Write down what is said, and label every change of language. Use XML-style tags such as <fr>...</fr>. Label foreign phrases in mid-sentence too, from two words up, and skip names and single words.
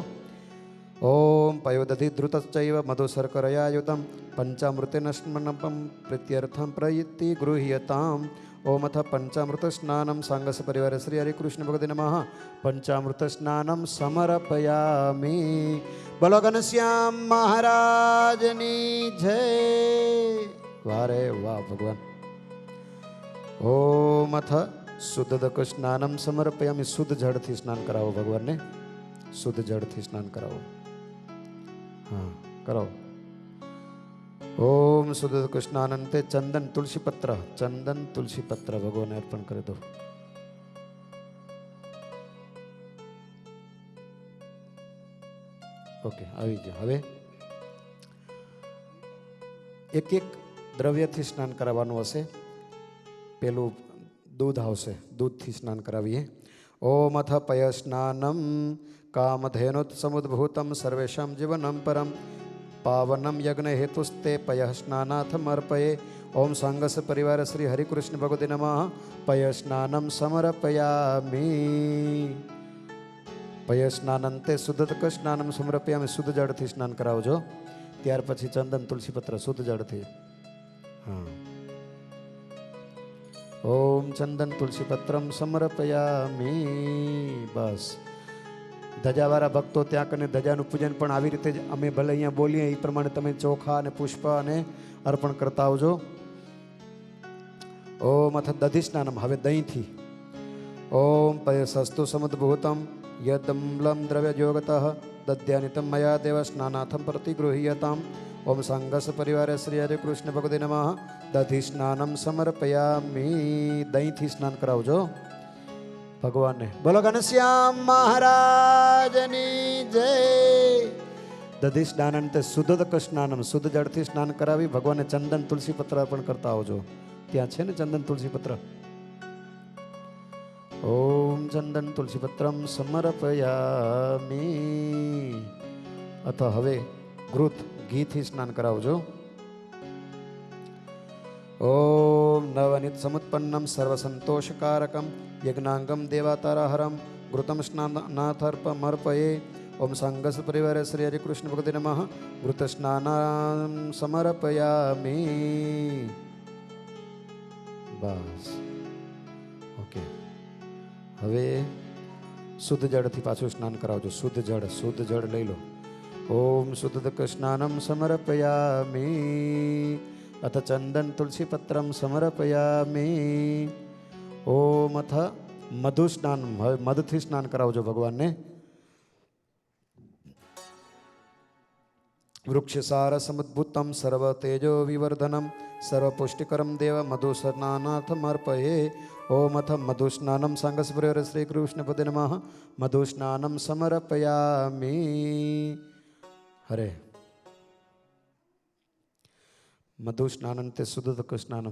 <sa>ओम पयोदधि धृतश्चैव मधुशर्करयायुतं पंचामृतेन स्मरणं प्रीत्यर्थं प्रयित्ति गृह्यताम्। ओम अथ पंचामृत स्नानं सांगस परिवार श्री हरिकृष्ण भगवते नमः पंचामृत स्नानं समर्पयामि।</sa> <gu>બોલો ઘનશ્યામ મહારાજની જય। વારે વાહ ભગવાન।</gu> <sa>ओम अथ शुद्धदक स्नानं समर्पयामि।</sa> <gu>શુદ્ધ જળથી સ્નાન કરાવો ભગવાન ને। શુદ્ધ જળથી સ્નાન કરાવો। હાં કરાવો।</gu> <sa>ओम शुद्ध स्नानंते चंदन तुलसी पत्र, चंदन तुलसी पत्र</sa> <hi>भगवान अर्पण कर दो।</hi> <gu>ओके આવી ગયો। હવે એક એક દ્રવ્યથી સ્નાન કરાવવાનું હશે। પેલું दूध આવશે, दूधથી સ્નાન કરાવીએ।</gu> <sa>ओम अथ पय स्नानं कामधेनुत्समुद्भूतं सर्वेषां जीवनं परं पावनम यज्ञ हेतुस्ते पय स्नानाथमर्पये। ओम सांगस परिवार श्री हरिकृष्ण भगवते नमः पय स्नानं समर्पयामि। पय स्नानंते शुद्धक स्नानं समर्पयामि।</sa> <gu>શુદ્ધ જળથી સ્નાન કરાવજો। ત્યાર પછી ચંદન તુલસી પત્ર શુદ્ધ જળથી।</gu> <sa>हाँ ओम चंदन तुलसी पत्रम समर्पयामि।</sa> <gu>बस ધજાવાળા ભક્તો ત્યાં કને ધજાનું પૂજન પણ આવી રીતે જ અમે ભલે અહીંયા બોલીએ એ પ્રમાણે તમે ચોખા અને પુષ્પ અને અર્પણ કરતા આવજો।</gu> <sa>ઓમ અથ દધિ સ્નાનમ।</sa> <gu>હવે દહીંથી।</gu> <sa>ઓમ પયસસ્તુ સમુદ્ભૂતમ યદમ્લમ દ્રવ્યયોગતઃ દધ્યાનિતમ મયા દેવ સ્નાનાથમ પ્રતિગૃહ્યતામ। ઓમ સંગસ પરિવાર શ્રી હરે કૃષ્ણ ભગવતે નમઃ દધિ સ્નાનમ સમર્પયામિ।</sa> <gu>દહીંથી સ્નાન કરાવજો ભગવાન ને। બોલો ઘનશ્યામ મહારાજની જય।</gu> <sa>दधि स्नानंते शुद्धदक स्नानम।</sa> <gu>શુદ્ધ જળથી સ્નાન કરાવી ભગવાન ને ચંદન તુલસી પત્ર અર્પણ કરતા આવજો। ત્યાં છે ને ચંદન તુલસી પત્ર।</gu> <sa>ओम चंदन तुलसी पत्रम समर्पयामि।</sa> <gu>અથ હવે ઘૃત ઘી થી સ્નાન કરાવજો।</gu> <sa>ओम नवनीत समुत्पन्नम सर्वसंतोषकारकम यज्ञांगम देवातारहरम घृतम स्नानाथर्पमर्पये। ओम संगस परिवार श्री हरिकृष्ण भगवते नमः घृत स्नानं समर्पयामि।</sa> <gu>બસ ઓકે હવે શુદ્ધ જળથી પાછું સ્નાન કરાવજો। શુદ્ધ જળ લઈ લો।</gu> <sa>ओम शुद्धदक स्नानं समर्पयामि। अथ चंदन तुलसी पत्रम समर्पयामि। ओम अथ मधु स्नान।</sa> <gu>મધુથી સ્નાન કરાવજો ભગવાન ને।</gu> <sa>વૃક્ષસાર સમુદ્ભુતમ સર્વ તેજો વિવર્ધનમ સર્વપુષ્ટિકરમ દેવ મધુસ્નાનાથમર્પયે. ઓમ અથ મધુસ્નાનમ સાંગસ્પુર શ્રી કૃષ્ણ પદે નમઃ. મધુસ્નાનમ સમર્પયામિ. હરે મધુસ્નાનમ તે શુદ્ધ સ્નાનમ.</sa>